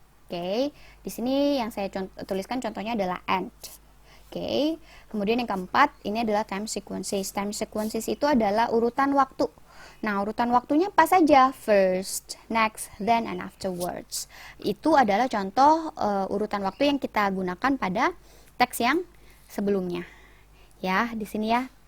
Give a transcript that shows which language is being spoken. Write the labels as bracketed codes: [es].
[id] Oke, di sini yang saya tuliskan contohnya adalah and. Oke, kemudian yang keempat ini adalah time sequences. Time sequences itu adalah urutan waktu. Nah, urutan waktunya apa saja? [en] First, next, then, and afterwards. [id] Itu adalah contoh urutan waktu yang kita gunakan pada teks yang sebelumnya. Ya, di sini ya.